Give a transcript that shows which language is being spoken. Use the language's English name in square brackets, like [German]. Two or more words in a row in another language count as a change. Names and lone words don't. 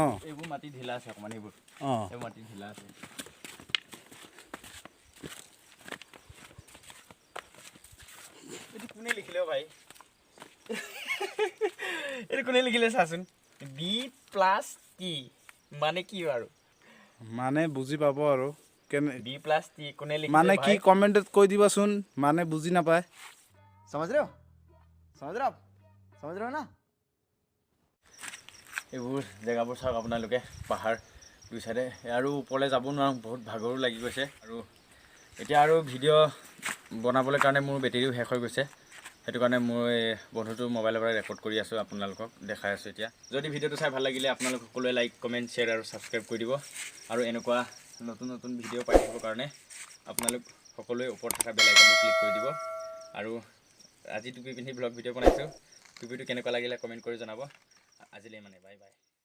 [Assamese] এইবোৰ মাটি ঢিলা আছে অকণমান এইবোৰ এইবোৰ মাটি ঢিলা আছে এইটো কোনে লিখিলে ভাই এইটো কোনে লিখিলে চাচোন B+T মানে কি আৰু মানে বুজি পাব আৰু কেনে B+T কোনে লিখিলে মানে কি কমেণ্টত কৈ দিবাচোন মানে বুজি নাপায় [Hindi] समझ रहे हो आप समझ रहे हो ना [Assamese] এইবোৰ জেগাবোৰ চাওক আপোনালোকে পাহাৰ দুই চাইডে আৰু ওপৰলৈ যাব নোৱাৰোঁ বহুত ভাগৰো লাগি গৈছে আৰু এতিয়া আৰু ভিডিঅ' বনাবলৈ কাৰণে মোৰ বেটেৰীও শেষ হৈ গৈছে সেইটো কাৰণে মই বন্ধুটোৰ মোবাইলৰ পৰা ৰেকৰ্ড কৰি আছোঁ আপোনালোকক দেখাই আছোঁ এতিয়া যদি ভিডিঅ'টো চাই ভাল লাগিলে আপোনালোক সকলোৱে লাইক কমেণ্ট শ্বেয়াৰ আৰু ছাবস্ক্ৰাইব কৰি দিব আৰু এনেকুৱা নতুন নতুন ভিডিঅ' পাই থাকিবৰ কাৰণে আপোনালোক সকলোৱে ওপৰত থকা বেল আইকনটো ক্লিক কৰি দিব আৰু আজি টুপি পিন্ধি ব্লগ ভিডিঅ' বনাইছোঁ টুপিটো কেনেকুৱা লাগিলে কমেণ্ট কৰি জনাব আজিলৈ মানে বাই বাই